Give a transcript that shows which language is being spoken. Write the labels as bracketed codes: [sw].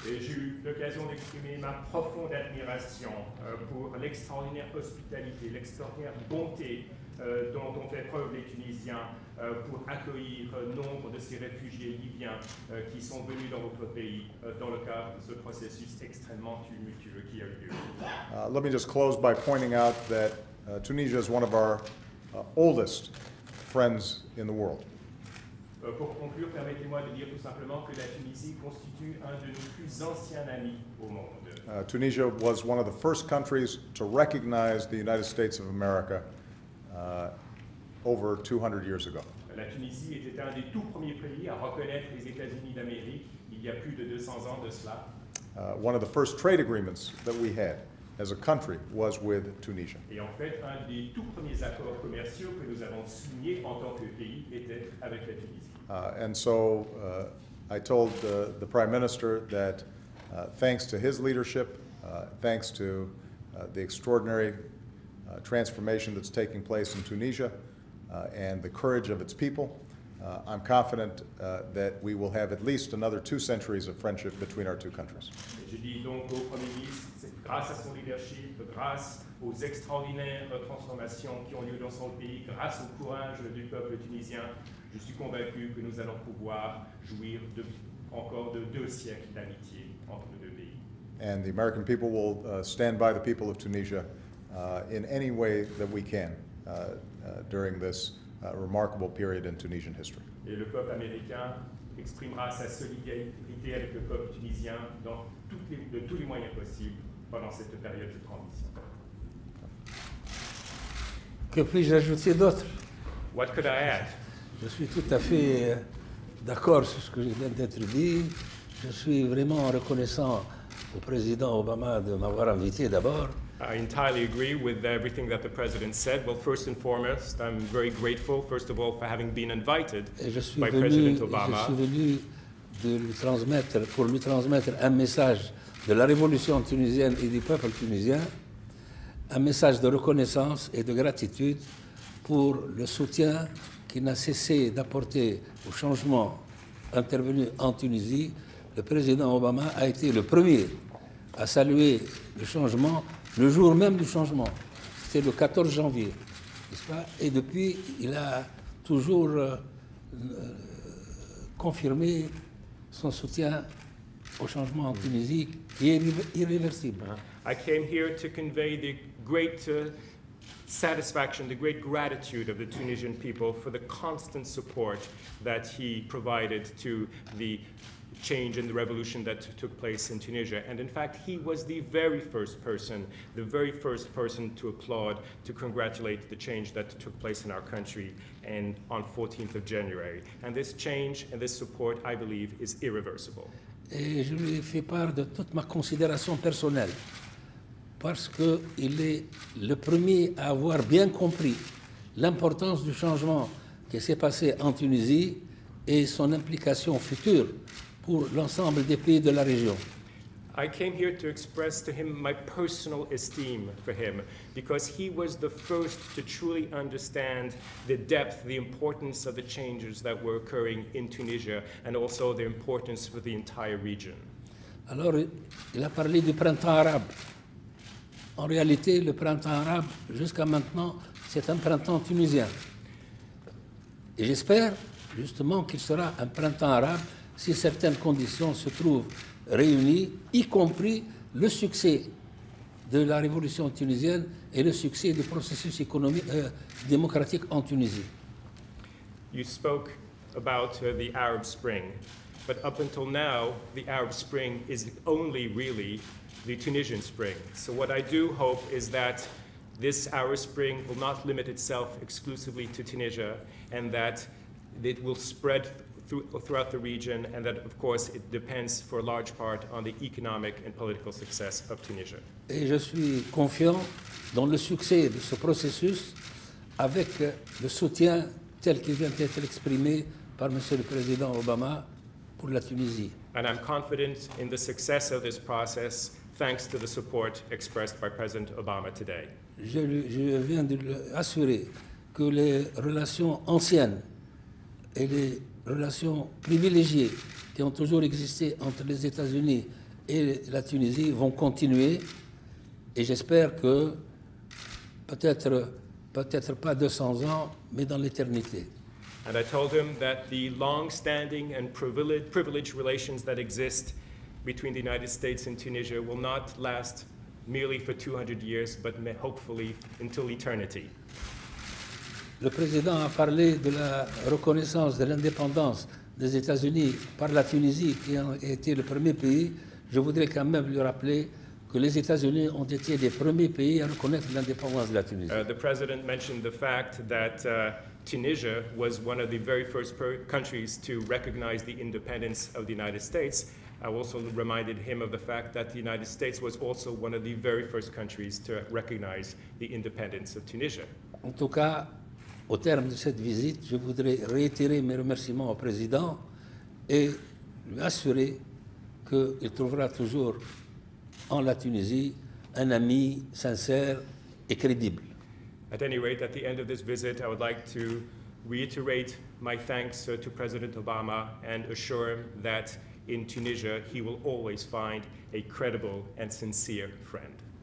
[fr] Et j'ai eu l'occasion d'exprimer ma profonde admiration pour l'extraordinaire hospitalité, l'extraordinaire bonté dont ont fait preuve les Tunisiens pour accueillir nombre de ces réfugiés libyens qui sont venus dans votre pays dans le cadre de ce processus extrêmement tumultueux qui a eu lieu. [en] Let me just close by pointing out that Tunisia is one of our oldest friends in the world. [fr] Pour conclure, permettez-moi de dire tout simplement que la Tunisie constitue un de nos plus anciens amis au monde. [en] Tunisia was one of the first countries to recognize the United States of America over 200 years ago. [fr] La Tunisie était un des tout premiers pays à reconnaître les États-Unis d'Amérique il y a plus de 200 ans de cela. [en] One of the first trade agreements that we had as a country was with Tunisia. [fr] Et en fait, un des tout premiers accords commerciaux que nous avons signés en tant que pays était avec la Tunisie. [en] And so I told the Prime Minister that thanks to his leadership, thanks to the extraordinary transformation that's taking place in Tunisia and the courage of its people, I'm confident that we will have at least another 2 centuries of friendship between our two countries. [fr] Je dis donc au Premier ministre, c'est grâce à son leadership, grâce aux extraordinaires transformations qui ont lieu dans son pays, grâce au courage du peuple tunisien, je suis convaincu que nous allons pouvoir jouir encore de 2 siècles d'amitié entre nos 2 pays. [en] And the American people will stand by the people of Tunisia in any way that we can during this remarkable period in Tunisian history. [fr] Et le peuple américain exprimera sa solidarité avec le peuple tunisien de tous les moyens possibles pendant cette période de transition. Que puis-je ajouter d'autre? [en] What could I add? [fr] Je suis tout à fait d'accord sur ce que vient d'être dit. Je suis vraiment reconnaissant au président Obama de m'avoir invité d'abord. [en] I entirely agree with everything that the President said. Well, first and foremost, I'm very grateful, first of all, for having been invited by President Obama. [fr] Je suis venu pour lui transmettre un message de la révolution tunisienne et du peuple tunisien, un message de reconnaissance et de gratitude pour le soutien qui n'a cessé d'apporter au changement intervenu en Tunisie. Le président Obama a été le premier à saluer le changement le jour même du changement. C'était le 14 janvier, n'est-ce pas? Et depuis, il a toujours confirmé son soutien au changement en Tunisie, qui est irréversible. [en] I came here to convey the great satisfaction, the great gratitude of the Tunisian people for the constant support that he provided to the change and the revolution that took place in Tunisia. And in fact, he was the very first person to applaud, to congratulate the change that took place in our country and on 14th of January. And this change and this support, I believe, is irreversible. [fr] Et je lui ai fait part de toute ma considération personnelle, parce qu'il est le premier à avoir bien compris l'importance du changement qui s'est passé en Tunisie et son implication future pour l'ensemble des pays de la région. [en] I came here to express to him my personal esteem for him, because he was the first to truly understand the depth, the importance of the changes that were occurring in Tunisia, and also their importance for the entire region. [fr] Alors, il a parlé du printemps arabe. En réalité, le printemps arabe, jusqu'à maintenant, c'est un printemps tunisien. Et j'espère justement qu'il sera un printemps arabe si certaines conditions se trouvent réunies, y compris le succès de la révolution tunisienne et le succès du processus économique, démocratique en Tunisie. [en] You spoke about the Arab Spring, but up until now, the Arab Spring is only really the Tunisian Spring. So what I do hope is that this Arab Spring will not limit itself exclusively to Tunisia, and that it will spread throughout the region, and that, of course, it depends for a large part on the economic and political success of Tunisia. [fr] Et je suis confiant dans le succès de ce processus avec le soutien tel qu'il vient d'être exprimé par M. le Président Obama pour la Tunisie. [en] And I'm confident in the success of this process thanks to the support expressed by President Obama today. [fr] Je viens de lui assurer que les relations anciennes et les relations privilégiées qui ont toujours existé entre les États-Unis et la Tunisie vont continuer, et j'espère que peut-être pas 200 ans, mais dans l'éternité. [en] And I told him that the long-standing and privileged relations that exist between the United States and Tunisia will not last merely for 200 years, but hopefully until eternity. [fr] Le président a parlé de la reconnaissance de l'indépendance des États-Unis par la Tunisie, qui a été le premier pays. Je voudrais quand même lui rappeler que les États-Unis ont été les premiers pays à reconnaître l'indépendance de la Tunisie. [en] The president mentioned the fact that Tunisia was one of the very first countries to recognize the independence of the United States. I also reminded him of the fact that the United States was also one of the very first countries to recognize the independence of Tunisia. [fr] En tout cas, au terme de cette visite, je voudrais réitérer mes remerciements au président et lui assurer qu'il trouvera toujours en la Tunisie un ami sincère et crédible. [en] At any rate, at the end of this visit, I would like to reiterate my thanks to President Obama and assure him that in Tunisia he will always find a credible and sincere friend.